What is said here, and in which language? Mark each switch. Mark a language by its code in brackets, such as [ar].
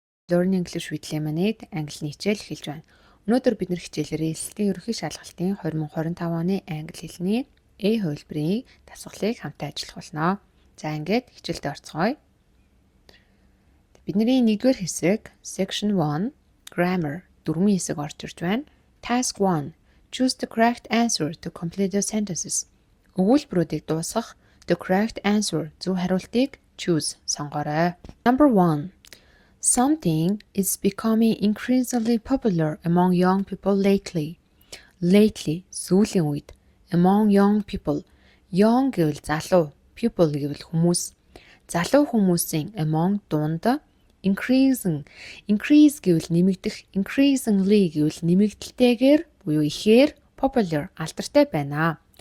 [en] Learn English with Lemonade [mn] англи хичээл эхэлж байна. Өнөөдөр бид нэр хичээлээр элэлтийн ерөнхий шалгалтын 2025 оны англи хэлний A хувилбарын дасгалыг хамтаа ажиллах болно. За ингээд хичээлдээ орцгоё. Бидний 1-р хэсэг Section 1 Grammar дөрвөн хэсэг орж ирж байна. [en] Task 1 Choose the correct answer to complete the sentences. [mn] Өгүүлбэрүүдийг дуусгах [en] the correct answer [mn] зөв хариултыг choose сонгоорой. [en] Number 1 Something is becoming increasingly popular among young people lately. [mn] Lately, сүүлийн үед. [en] Among young people. [mn] Young гэвэл залуу, people гэвэл хүмүүс. Залуу хүмүүсийн among дунд increasing. Increase гэвэл нэмэгдэх, increasingly гэвэл нэмэгдэлтэйгээр буюу ихээр popular алдартай байна.